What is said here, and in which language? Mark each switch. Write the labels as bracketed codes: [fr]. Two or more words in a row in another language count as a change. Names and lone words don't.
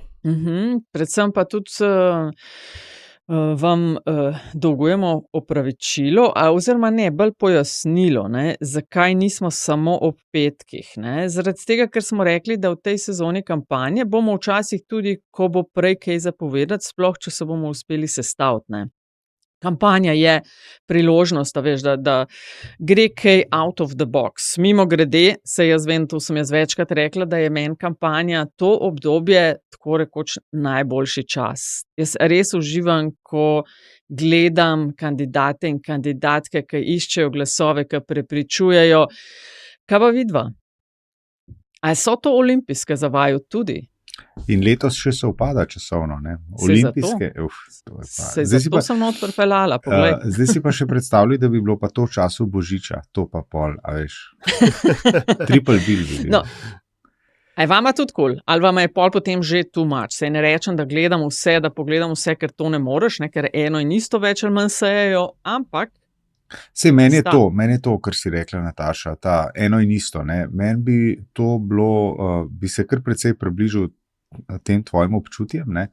[sl] Predvsem pa tudi vam dolgujemo opravičilo, oziroma ne, bolj pojasnilo, ne, zakaj nismo samo ob petkih. Ne. Zaradi tega, ker smo rekli, da v tej sezoni kampanje bomo včasih tudi, ko bo prej kaj za povedati, sploh če se bomo uspeli sestaviti. Ne. Kampanja je priložnost, a veš, da gre kaj [en] out of the box. [sl] Mimogrede, saj jaz vem, to sem jaz večkrat rekla, da je meni kampanja to obdobje tako rekoč najboljši čas. Jaz res uživam, ko gledam kandidate in kandidatke, ki iščejo glasove, ki prepričujejo. Kaj pa vidva? A so to olimpijske za vaju tudi? In letos še se upada časovno, ne? Olimpijske. Zato sem not pripeljala, poglej. Zdaj si pa še predstavljaj, da bi bilo pa to v času Božiča, to pa pol, a veš. [en] Triple bill [sl] bi bil. No. A je vama tudi cool? Ali vama je pol potem že [en] too much? [sl] Saj ne rečem, da gledam vse, da pogledam vse, ker to ne moreš, ne? Ker eno in isto več ali manj sejejo, ampak Sej, meni je to, kar si rekla, Nataša, ta eno in isto, ne. Meni bi to bilo, bi se kar precej približal tem tvojim občutjem, ne.